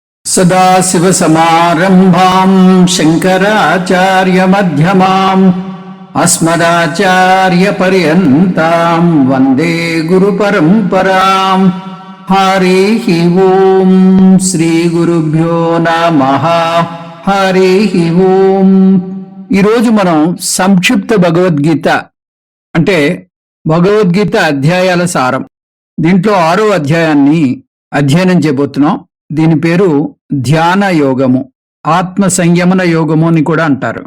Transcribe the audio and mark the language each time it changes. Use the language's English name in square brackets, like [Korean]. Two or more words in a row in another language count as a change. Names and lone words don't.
[Sanskrit] सदाशिवसमारम्भाम् शङ्कराचार्यमध्यमाम् अस्मदाचार्यपर्यन्ताम् वन्दे गुरुपरम्पराम्। हरिः ओम् श्रीगुरुभ्यो नमः। हरिः ओम्। [Telugu] ఈరోజు మనం సంక్షిప్త భగవద్గీత అంటే భగవద్గీత అధ్యాయాల సారం, దీంట్లో 6వ అధ్యాయాన్ని అధ్యయనం చేయబోతున్నాం. దీని పేరు ధ్యాన యోగము, ఆత్మ సంయమన యోగము అని కూడా అంటారు.